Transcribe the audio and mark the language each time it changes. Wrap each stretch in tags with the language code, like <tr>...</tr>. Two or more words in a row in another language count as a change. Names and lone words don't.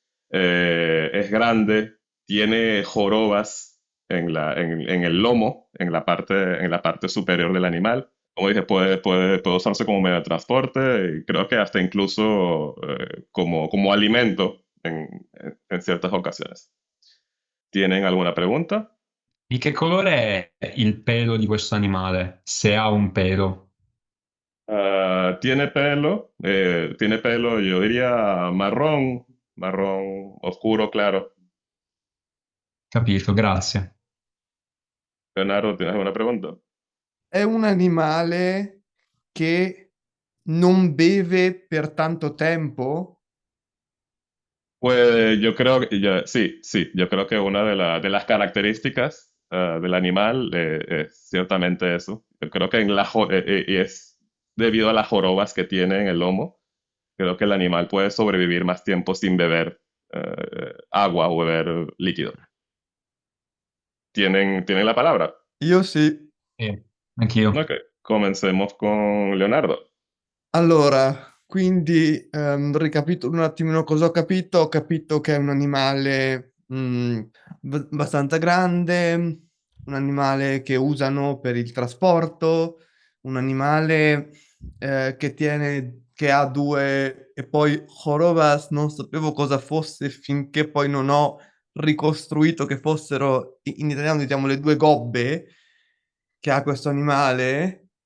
<es>Es grande, tiene jorobas en el lomo, en la parte superior del animal. Como dije, puede usarse como medio de transporte y creo que hasta incluso como alimento en ciertas ocasiones. ¿Tienen alguna pregunta?</es> <it>Di che colore è il pelo di questo animale? Se ha un pelo.</it> <es>Tiene pelo, yo diría marrón oscuro, claro.</es> <it>Capito, grazie.</it> <es>Leonardo, ¿tienes alguna pregunta?</es> <it>È un animale che non beve per tanto tempo?</it> <es>Pues yo creo que sí, yo creo que una de las características del animal es ciertamente eso. Yo creo que y es debido a las jorobas que tiene en el lomo. Creo que el animal puede sobrevivir más tiempo sin beber agua o beber líquido. ¿Tienen la palabra?</es> <it>Io sì. Sì. Anch'io.</it> <es>Ok, comencemos con Leonardo.</es> <it>Allora, quindi ricapitolo un attimino cosa ho capito. Ho capito che è un animale abbastanza grande, un animale che usano per il trasporto, un animale che ha due, e poi jorobas non sapevo cosa fosse finché poi non ho ricostruito che fossero, in italiano diciamo le due gobbe che ha questo animale.</it>